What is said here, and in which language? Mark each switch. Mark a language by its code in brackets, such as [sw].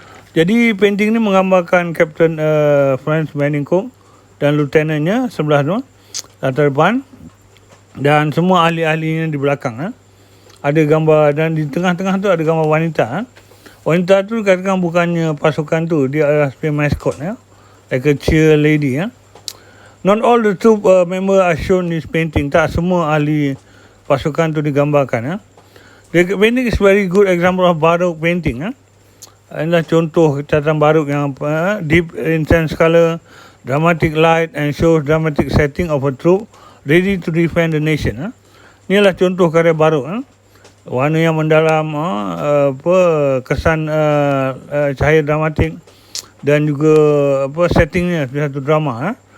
[ms] Jadi painting ni menggambarkan Captain Franz Benning Koch dan lieutenantnya sebelah tu, latar depan, dan semua ahli-ahlinya di belakang. Ada gambar, dan di tengah-tengah tu ada gambar wanita. Wanita tu katakan bukannya pasukan tu, dia adalah sebagai mascot, [en] like a cheer lady. Not all the troop member are shown in this painting. [ms] Tak semua ahli pasukan tu digambarkan. [en] The painting is very good example of Baroque painting. [ms] Inilah contoh catatan Baroque yang [en] deep intense color, dramatic light, and shows dramatic setting of a troop ready to defend the nation. [ms] Inilah contoh karya Baroque. Warna yang mendalam, kesan cahaya dramatik, dan juga settingnya satu drama.